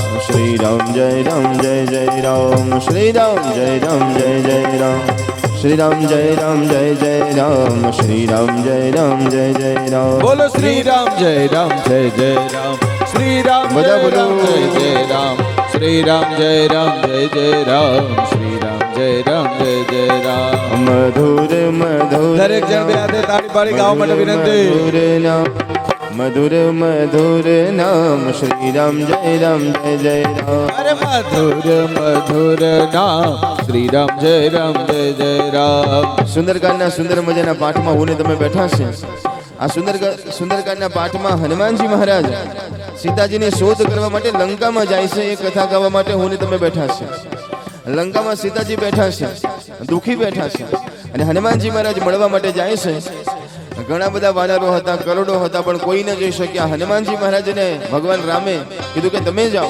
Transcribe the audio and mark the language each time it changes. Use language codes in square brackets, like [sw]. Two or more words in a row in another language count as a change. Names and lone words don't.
[hi] श्री राम जय राम जय जय राम श्री राम जय राम जय जय राम श्री राम जय राम जय जय राम श्री राम जय राम जय जय राम बोलो श्री राम जय राम जय जय राम श्री राम बजा जय राम बोलो। जय जय राम श्री राम जय राम जय जय राम श्री राम जय राम जय जय राम मधुर मधुर [gu] દરેક જણ બે હાથે તાળી પાડી ગાવા માટે વિનંતી [hi] मधुर मधुर नाम श्री राम जय जय राम अरे मधुर मधुर नाम श्री राम जय राम [gu] સુંદરકાંડના સુંદર મજાના પાઠમાં હું ને તમે બેઠા છે આ સુંદરકાંડના પાઠમાં હનુમાનજી મહારાજ સીતાજીની શોધ કરવા માટે લંકામાં જાય છે એ કથા ગાવા માટે હું ને તમે બેઠા છે લંકામાં સીતાજી બેઠા છે દુખી બેઠા છે અને હનુમાનજી મહારાજ મળવા માટે જાય છે ઘણા બધા વાનરો હતા કરોડો હતા પણ કોઈ ન જઈ શક્યા હનુમાનજી મહારાજને ભગવાન રામે કીધું કે તમે જાઓ